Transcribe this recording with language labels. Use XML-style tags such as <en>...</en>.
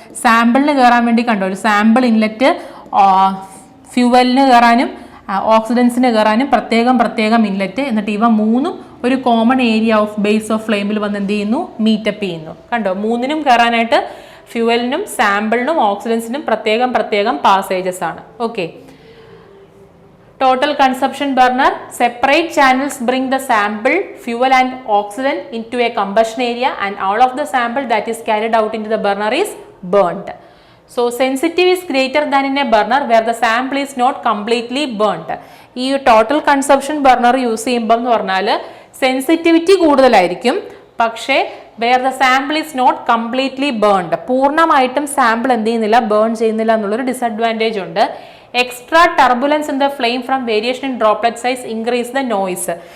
<ml>സാമ്പിളിന് കയറാൻ വേണ്ടി കണ്ടോ, ഒരു സാമ്പിൾ ഇൻലെറ്റ് ഫ്യൂവലിന് കയറാനും ഓക്സിഡൻസിന് കയറാനും പ്രത്യേകം ഇൻലെറ്റ്. എന്നിട്ട് ഇവ മൂന്നും ഒരു common area of base of ഫ്ലെയിമിൽ വന്ന് എന്ത് ചെയ്യുന്നു, മീറ്റപ്പ് ചെയ്യുന്നു. കണ്ടോ, മൂന്നിനും കയറാനായിട്ട് ഫ്യൂവലിനും സാമ്പിളിനും ഓക്സിഡൻസിനും പ്രത്യേകം പാസേജസ് ആണ്.</ml> <en>Okay, total consumption burner, separate channels bring the sample, fuel and oxygen into a combustion area and all of the sample that is carried out into the burner is burnt. So sensitivity is greater than in a burner where the sample is not completely burnt.</en> <ml>ഈ total consumption burner use ചെയ്യുമ്പോൾ എന്ന് പറഞ്ഞാൽ sensitivity കൂടുതലായിരിക്കും, പക്ഷേ</ml> <en>where the sample is not completely burned,</en> <ml>പൂർണ്ണമായിട്ടും sample എന്ത് ചെയ്യുന്നില്ല, burn ചെയ്യുന്നില്ല എന്നുള്ളൊരു ഡിസഡ്വാൻറ്റേജ് ഉണ്ട്.</ml> <en>Extra turbulence in the flame from variation in droplet size increase the noise.</en>